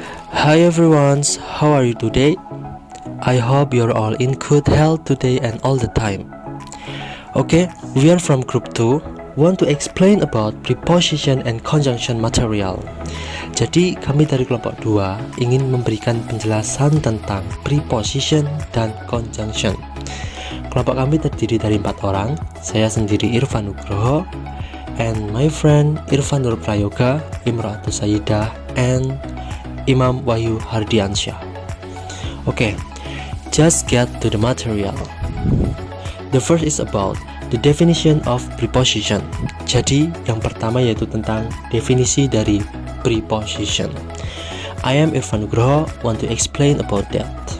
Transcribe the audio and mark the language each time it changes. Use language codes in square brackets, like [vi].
[en] Hi everyone, how are you today? I hope you're all in good health today and all the time. Okay, we are from group 2, want to explain about preposition and conjunction material. [id] Jadi kami dari kelompok 2 ingin memberikan penjelasan tentang preposition dan conjunction. Kelompok kami terdiri dari 4 orang, saya sendiri Irfan Nugroho, [en] and my friend [id] Irfan Nur Prayoga, Imro'atus Sayyidah, and Imam Wahyu Hardiansyah. [en] Okay, just get to the material. The first is about the definition of preposition. [id] Jadi yang pertama yaitu tentang definisi dari preposition. [en] I am Irfan Nugroho, want to explain about that.